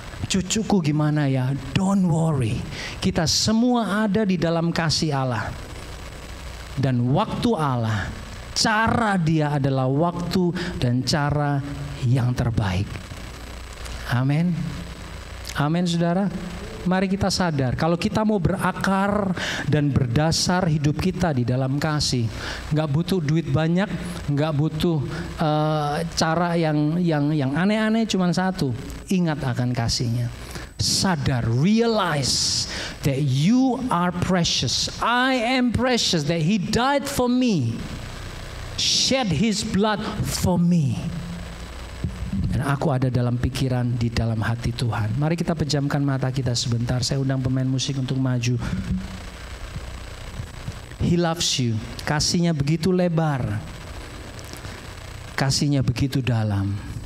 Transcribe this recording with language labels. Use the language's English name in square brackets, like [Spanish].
[Indonesian] Cucuku gimana ya, [English] don't worry. [Indonesian] Kita semua ada di dalam kasih Allah. Dan waktu Allah, cara Dia adalah waktu dan cara yang terbaik. Amin. Amin, saudara. Mari kita sadar, kalau kita mau berakar dan berdasar hidup kita di dalam kasih, nggak butuh duit banyak, nggak butuh cara yang aneh-aneh, cuma satu, ingat akan kasihnya. [English] Sadar, realize that you are precious. I am precious, that He died for me, shed His blood for me. [Indonesian] Dan aku ada dalam pikiran, di dalam hati Tuhan. Mari kita pejamkan mata kita sebentar. Saya undang pemain musik untuk maju. [English] He loves you. [Indonesian] Kasihnya begitu lebar. Kasihnya begitu dalam.